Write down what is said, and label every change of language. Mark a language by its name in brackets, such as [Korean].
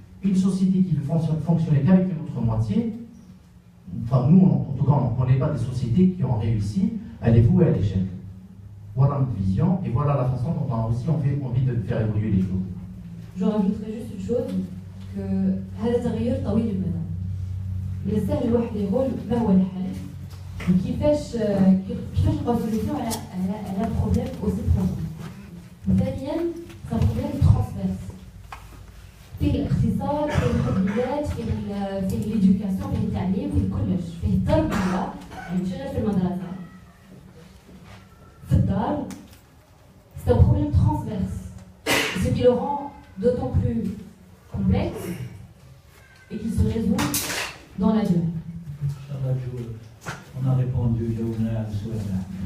[French] Une société qui ne fonctionne qu'avec une autre moitié, enfin nous en tout cas on ne connaît pas des sociétés qui ont réussi, elle est vouée à l'échec. Voilà notre vision et voilà la façon dont on a aussi envie de faire évoluer les choses. Je rajouterais juste une chose, [Arabic] هذا تغير طويل المدى. من السهل الواحد يقول ما هو الحل وكيفاش نلقاو سوليسيون على بروبليم اوسي بروفون. ثانيا سا بروبليم ترانسفيرس فيه الاقتصاد، فيه الحريات، فيه ليدوكاسيون، فيه التعليم، فيه كلش، فيه التربيه، يعني ماشي غير في المدرسه. في الدار [French] c'est un problème transverse, ce qui le rend d'autant plus complexe et qui se résout dans la durée. On a répondu, Jouna, à ce souhait-là.